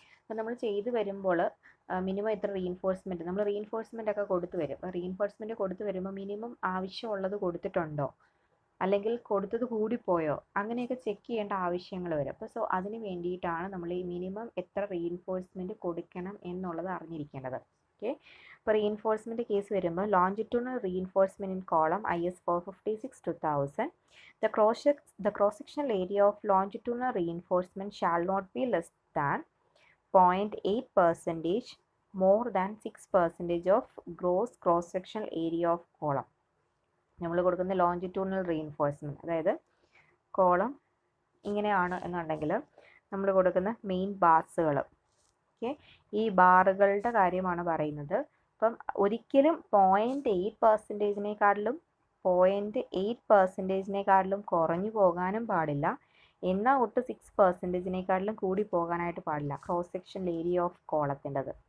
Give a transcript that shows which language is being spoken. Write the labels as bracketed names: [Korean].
[Malayalam] അപ്പോൾ നമ്മൾ ചെയ്തു വരുമ്പോൾ മിനിമം എത്ര റീഇൻഫോഴ്സ്മെൻറ്റ്, നമ്മൾ റീഇൻഫോഴ്സ്മെൻ്റ് ഒക്കെ കൊടുത്തു വരും. അപ്പോൾ റീഇൻഫോഴ്സ്മെൻറ്റ് കൊടുത്തു വരുമ്പോൾ മിനിമം ആവശ്യമുള്ളത് കൊടുത്തിട്ടുണ്ടോ, അല്ലെങ്കിൽ കൊടുത്തത് കൂടിപ്പോയോ, അങ്ങനെയൊക്കെ ചെക്ക് ചെയ്യേണ്ട ആവശ്യങ്ങൾ വരും. അപ്പോൾ സോ അതിന് വേണ്ടിയിട്ടാണ് നമ്മൾ ഈ മിനിമം എത്ര റീഇൻഫോഴ്സ്മെൻറ്റ് കൊടുക്കണം എന്നുള്ളത് അറിഞ്ഞിരിക്കേണ്ടത്. [English] Okay, ഇപ്പോൾ reinforcement case വരുമ്പോൾ longitudinal reinforcement in column IS 456/2000 the cross sectional area of longitudinal reinforcement shall not be less than 0.8% more than 6% of gross cross sectional area of column. [Malayalam] നമ്മൾ കൊടുക്കുന്ന longitudinal reinforcement, അതായത് column ഇങ്ങനെയാണ് എന്നുണ്ടെങ്കിൽ നമ്മൾ കൊടുക്കുന്ന main ബാർസുകൾ. Okay, ഈ ബാറുകളുടെ കാര്യമാണ് പറയുന്നത്. അപ്പം ഒരിക്കലും 0.8%-0.8%-നേക്കാളിലും കുറഞ്ഞു പോകാനും പാടില്ല, എന്നാൽ ഒട്ട് 6%-നേക്കാളിലും കൂടി പോകാനായിട്ട് പാടില്ല [English] cross section area of [Malayalam] കോളത്തിൻ്റെത്.